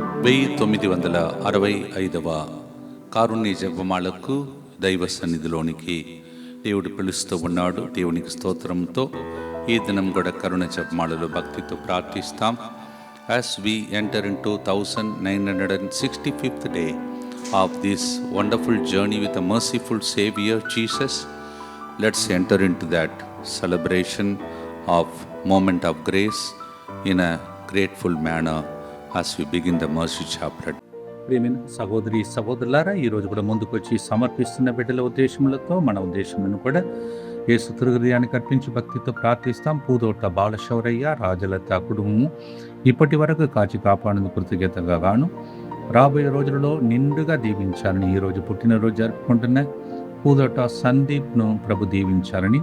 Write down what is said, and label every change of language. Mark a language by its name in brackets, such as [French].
[Telugu] 1965వ కారుణ్య జపమాలకు దైవ సన్నిధిలోనికి దేవుడు పిలుస్తూ ఉన్నాడు. దేవునికి స్తోత్రంతో ఈ దినం కూడా కరుణ జపమాలలో భక్తితో ప్రార్థిస్తాం. [English] As we enter into 1965th day of this wonderful journey with the merciful Savior Jesus, let's enter into that celebration of moment of grace in a grateful manner as we begin the mercy chaplet. [Telugu] ప్రియమైన సహోదరి సహోదరులారా, ఈరోజు కూడా ముందుకు వచ్చి సమర్పిస్తున్న బిడ్డల ఉద్దేశములతో మన ఉద్దేశములను కూడా యేసు హృదయానికి అర్పించి భక్తితో ప్రార్థిస్తాం. పూదోట బాలశౌరయ్య రాజలత కుటుంబము ఇప్పటి వరకు కాచి కాపాడిన కృతజ్ఞతగా గాను రాబోయే రోజులలో నిండుగా దీవించాలని ఈరోజు పుట్టినరోజు జరుపుకుంటున్న పూదోట సందీప్ను ప్రభు దీవించాలని.